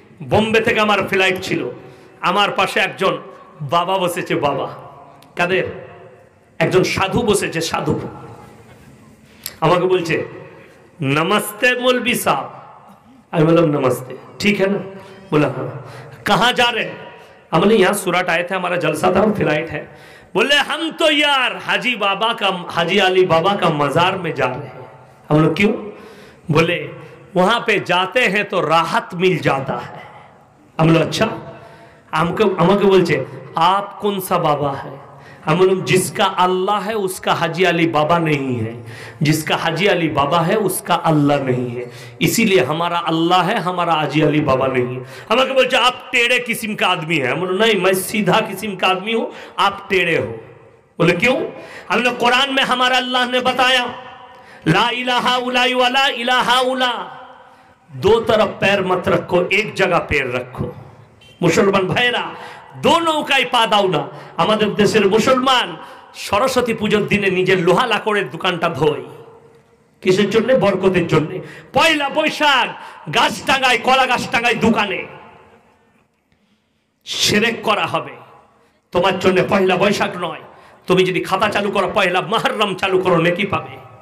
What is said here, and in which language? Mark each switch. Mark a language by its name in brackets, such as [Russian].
[Bangla] বোম্বে থেকে আমার ফ্লাইট ছিল। আমার পাশে একজন বাবা বসেছে। বাবা কাদের? একজন সাধু বসেছে। সাধু আমাকে বলছে [Hindi] नमस्ते मौलवी साहब। आई बोला नमस्ते, ठीक है ना? बोला हाँ। कहाँ जा रहे हैं? हम बोले यहाँ सूरत आए थे, हमारा जलसा था, फ्लाइट है। बोले हम तो यार हाजी अली बाबा का मजार में जा रहे हैं। हम लोग क्यों? बोले वहाँ पे जाते हैं तो राहत मिल जाता है। हम लोग अच्छा। हमको बोलचे आप कौन सा बाबा है? हम बोलूँ जिसका अल्लाह है उसका हाजी अली बाबा नहीं है, जिसका हाजी अली बाबा है उसका अल्लाह नहीं है। इसीलिए हमारा अल्लाह है, हमारा हाजी अली बाबा नहीं है। हमें बोलते आप टेढ़े किस्म का आदमी है, हम बोलो नहीं मैं सीधा किस्म का आदमी हूँ, आप टेढ़े हो। बोले क्यों? हमने कुरान में हमारा अल्लाह ने बताया ला इलाहा उलाई वाला इलाहा उला, दो तरफ पैर मत रखो, एक जगह पैर रखो। [Bangla] मुसलमान भाईरा दोनों का पा दाও না। আমাদের দেশের মুসলমান সরস্বতী পূজার দিনে নিজের লোহা লাকড়ের দোকানটা ধোয়, কিসের জন্য? বরকতের জন্য। পয়লা বৈশাখ গাছ টাঙায়, কলা গাছ টাঙায় দোকানে, শিরক করা হবে। তোমার জন্য পয়লা বৈশাখ নয়, তুমি যদি খাতা চালু করো পয়লা মুহররম চালু করো নেকি পাবে।